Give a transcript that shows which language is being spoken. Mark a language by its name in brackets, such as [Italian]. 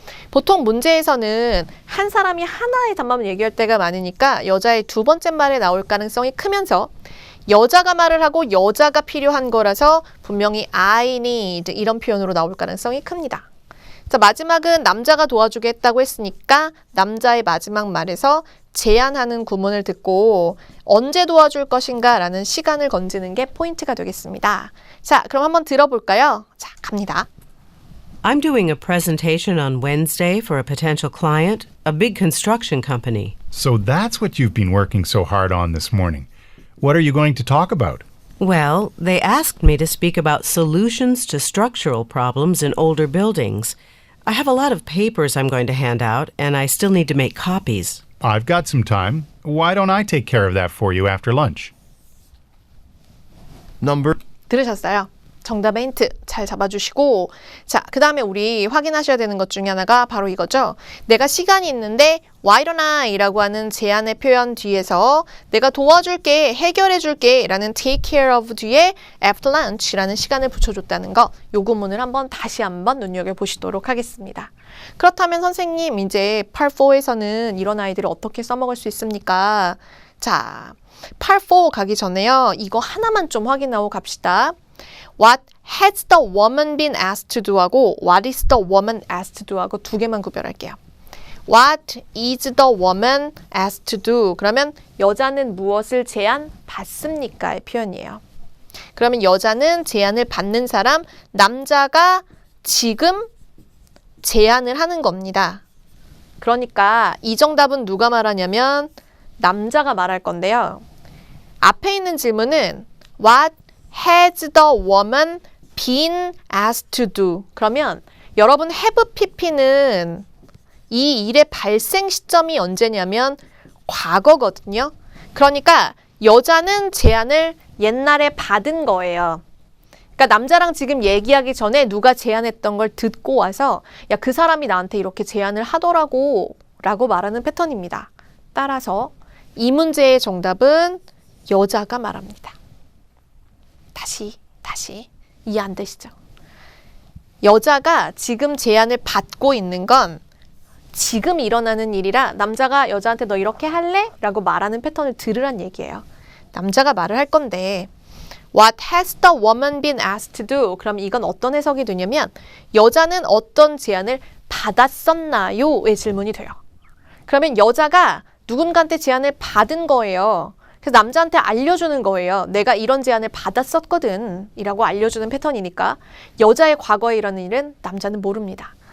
[Korean] 보통 문제에서는 한 사람이 하나의 답만 얘기할 때가 많으니까 여자의 두 번째 말에 나올 가능성이 크면서 여자가 말을 하고 여자가 필요한 거라서 분명히 [English] I need [Korean] 이런 표현으로 나올 가능성이 큽니다. 자, 마지막은 남자가 도와주게 했다고 했으니까 남자의 마지막 말에서 제안하는 구문을 듣고 언제 도와줄 것인가 라는 시간을 건지는 게 포인트가 되겠습니다. 자, 그럼 한번 들어볼까요? 자, 갑니다. [English] I'm doing a presentation on Wednesday for a potential client, a big construction company. So that's what you've been working so hard on this morning. What are you going to talk about? Well, they asked me to speak about solutions to structural problems in older buildings. I have a lot of papers I'm going to hand out, and I still need to make copies. I've got some time. Why don't I take care of that for you after lunch? Number [Korean] 들으셨어요? 정답의 힌트 잘 잡아주시고 자, 그 다음에 우리 확인하셔야 되는 것 중에 하나가 바로 이거죠. 내가 시간이 있는데 [English] why don't I [Korean] 라고 하는 제안의 표현 뒤에서 내가 도와줄게, 해결해줄게 라는 [English] take care of [Korean] 뒤에 [English] after lunch [Korean] 라는 시간을 붙여줬다는 거, 요 구문을 다시 한번 눈여겨보시도록 하겠습니다. 그렇다면 선생님 이제 Part 4에서는 이런 아이들을 어떻게 써먹을 수 있습니까? 자, Part 4 가기 전에요. 이거 하나만 좀 확인하고 갑시다. [English] What has the woman been asked to do [Korean] 하고 [English] What is the woman asked to do [Korean] 하고 두 개만 구별할게요. [English] What is the woman asked to do? [Korean] 그러면 여자는 무엇을 제안받습니까? 의 표현이에요. 그러면 여자는 제안을 받는 사람, 남자가 지금 제안을 하는 겁니다. 그러니까 이 정답은 누가 말하냐면 남자가 말할 건데요. 앞에 있는 질문은 [English] What has the woman been asked to do? [Korean] 그러면 여러분 have pp는 이 일의 발생 시점이 언제냐면 과거거든요. 그러니까 여자는 제안을 옛날에 받은 거예요. 그러니까 남자랑 지금 얘기하기 전에 누가 제안했던 걸 듣고 와서 야, 그 사람이 나한테 이렇게 제안을 하더라고 라고 말하는 패턴입니다. 따라서 이 문제의 정답은 여자가 말합니다. 다시 이해 안 되시죠? 여자가 지금 제안을 받고 있는 건 지금 일어나는 일이라 남자가 여자한테 너 이렇게 할래? 라고 말하는 패턴을 들으란 얘기예요. 남자가 말을 할 건데 [English] What has the woman been asked to do? [Korean] 그럼 이건 어떤 해석이 되냐면 여자는 어떤 제안을 받았었나요? 의 질문이 돼요. 그러면 여자가 누군가한테 제안을 받은 거예요. 그래서 남자한테 알려주는 거예요. 내가 이런 제안을 받았었거든 이라고 알려주는 패턴이니까 여자의 과거에 일어난 일은 남자는 모릅니다.